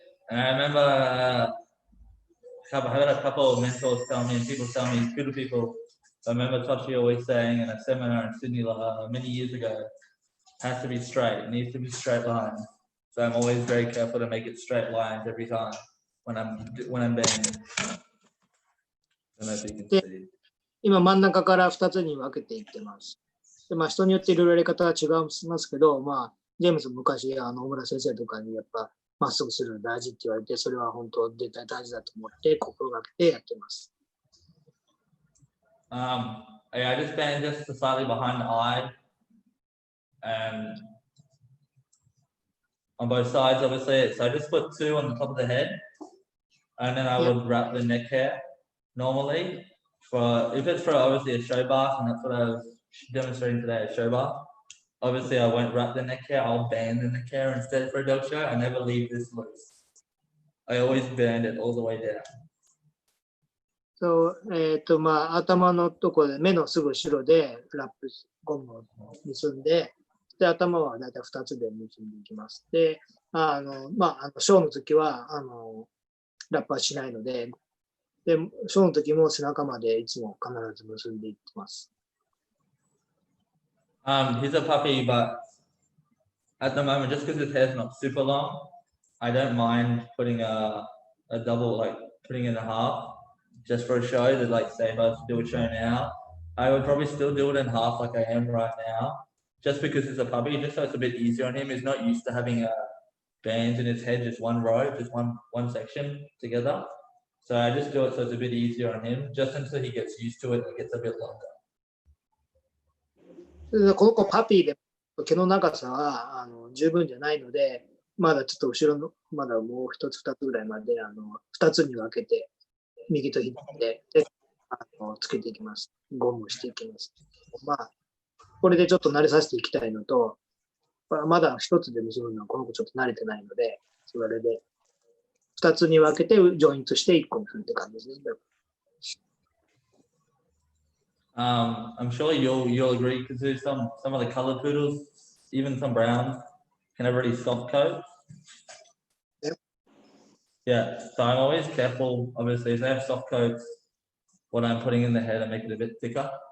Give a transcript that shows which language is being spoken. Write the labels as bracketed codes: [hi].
[en] And I remember I heard a couple of mentors tell me, and people tell me, good people. I remember Toshi always saying in a seminar in Sydney many years ago, has to be straight. It needs to be straight lines. So I'm always very careful to make it straight lines every time when I'm bending. I don't know if you can see. [ja] 今真ん中から2つに分けていってます。で、まあ、人によっていろいろやり方は違いますけど、まあ、ジェームズ昔大村先生とかにやっぱまっすぐするの大事って言われて、それは本当絶対大事だと思って心がけてやってます。 [en] I just bend just slightly behind the eye, and on both sides, obviously. So I just put 2 on the top of the head, and then I would wrap the neck hair normally. If it's for obviously a show bath, and that's what I was demonstrating today, a show bath. Obviously, I won't wrap the neck hair. I'll band the neck hair instead for a dog show. I never leave this loose. I always band it all the way down. [ja] そう、まあ、頭のところで目のすぐ後ろでラップゴムを結んで、で、頭はだいたい2つで結んでいきます。で、まあ、ショーの時は、ラップはしないので、で、ショーの時も背中までいつも必ず結んでいってます。 [en] He's a puppy, but at the moment, just because his hair's not super long, I don't mind putting a double, like putting it in half, just for a show. That like say if I was to do a show now, I would probably still do it in half like I am right now, just because it's a puppy, just so it's a bit easier on him. He's not used to having bands in his head, just one row, just one section together. So I just do it so it's a bit easier on him, just until he gets used to it and it gets a bit longer. [ja] この子パピーで毛の長さは十分じゃないので、まだちょっと後ろの、まだもう一つ二つぐらいまで二つに分けて、右と左でつけていきます。ゴムしていきます。まあ、これでちょっと慣れさせていきたいのと、まだ一つで結ぶのはこの子ちょっと慣れてないので、それで二つに分けてジョイントして一個にするって感じですね。 [en] I'm sure you'll agree because there's some of the colored poodles, even some browns, can have really soft coats. Yep. Yeah, so I'm always careful. Obviously, if they have soft coats, what I'm putting in the head, I make it a bit thicker.